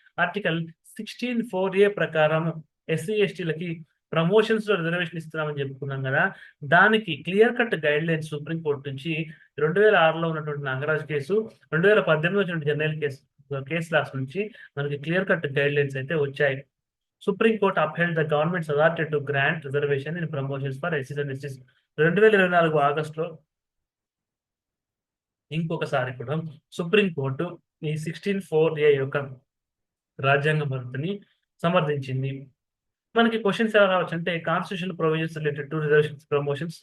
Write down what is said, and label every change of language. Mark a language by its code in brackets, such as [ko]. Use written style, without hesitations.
[te] Article 16(4)A ప్రకారం SC ఎస్టీలకి promotions లో రిజర్వేషన్ ఇస్తున్నామని చెప్పుకున్నాం కదా, దానికి clear cut guide lines supreme court నుంచి 2006లో ఉన్నటువంటి నాగరాజ్ కేసు, 2018లో వచ్చినటువంటి జర్నైల్ కేసు లాస్ నుంచి మనకి క్లియర్ కట్ గైడ్ లైన్స్ అయితే వచ్చాయి. [en] Supreme Court upheld the government's authority to grant reservation in promotions for SCs and STs. [te] 2024 ఆగస్టులో ఇంకొకసారి కూడా సుప్రీం కోర్టు ఈ 16(4)A యొక్క రాజ్యాంగ భద్రతని సమర్థించింది. మనకి క్వశ్చన్స్ ఎలా రావచ్చు అంటే [en] Constitution provisions related to reservations promotions.